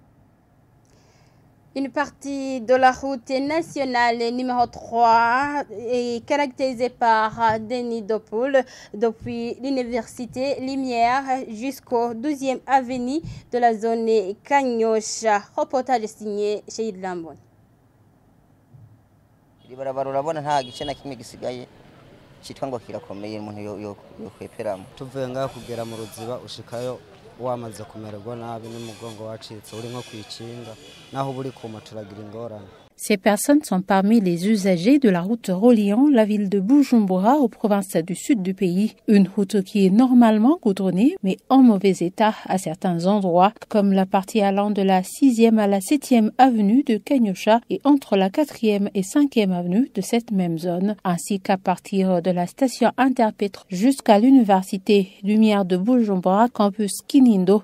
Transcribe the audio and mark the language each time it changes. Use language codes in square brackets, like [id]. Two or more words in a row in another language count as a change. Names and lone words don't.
[fr] Une partie de la route nationale numéro 3 est caractérisée par des nids de poules depuis l'université Lumière jusqu'au 12e avenue de la zone Kanyosha. Reportage signé chez Lambon. [rn] Ibarabara urabona nta gice na kimwe gisigaye cyitwa ngo kirakomeye umuntu yo kweperamo tuvuye ngaho kugera mu ruziba ushikayo wamaze kumererwa nabi n'umugongo wacitse uri nko kwicinga naho buri kuma turagira ingorane. [fr] Ces personnes sont parmi les usagers de la route reliant la ville de Bujumbura aux provinces du sud du pays. Une route qui est normalement goudronnée, mais en mauvais état à certains endroits, comme la partie allant de la 6e à la 7e avenue de Kanyosha et entre la 4e et 5e avenue de cette même zone, ainsi qu'à partir de la station Interpétre jusqu'à l'université Lumière de Bujumbura, campus Kinindo.